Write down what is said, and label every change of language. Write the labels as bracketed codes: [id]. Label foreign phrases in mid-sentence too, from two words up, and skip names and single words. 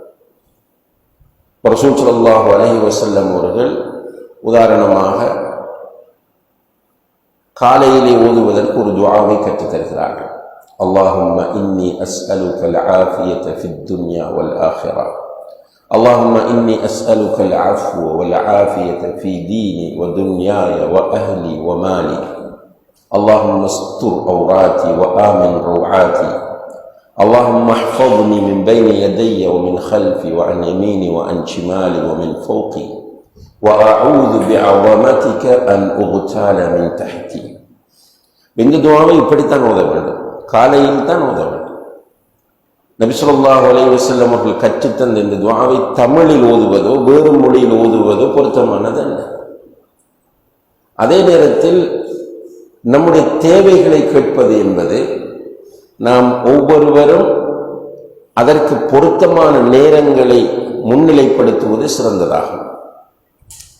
[ta] ரசூல் [ar] صلى الله عليه وسلم [ta] அவர்கள் உதாரணமாக காலையிலே ஓதுவதற்கு ஒரு துஆவை கற்றுத் தருகிறார்கள். [ar] اللهم إني أسألك العافية في الدنيا والآخرة. اللهم إني أسألك العفو والعافية في ديني ودنياي وأهلي ومالي. اللهم استر عوراتي وآمن روعاتي. اللهم احفظني من بين يدي ومن خلفي وعن يميني وعن شمالي ومن فوقي وأعوذ بعظمتك أن أغتال من تحتي. [ta] இந்த துஆவை இப்படித்தான் ஓத வேண்டும், காலையில் தான் ஓத வேண்டும். நபி [ar] صلى الله عليه وسلم [ta] அவர்கள் கற்றுத்தந்த இந்த துஆவை தமிழில் ஓதுவதோ வேறு மொழியில் ஓதுவதோ பொருத்தமானது அல்ல. அதே நேரத்தில் நம்முடைய தேவைகளை கேட்பது என்பது நாம் ஒவ்வொருவரும் அதற்கு பொருத்தமான நேரங்களை முன்னிலைப்படுத்துவது சிறந்ததாகும்.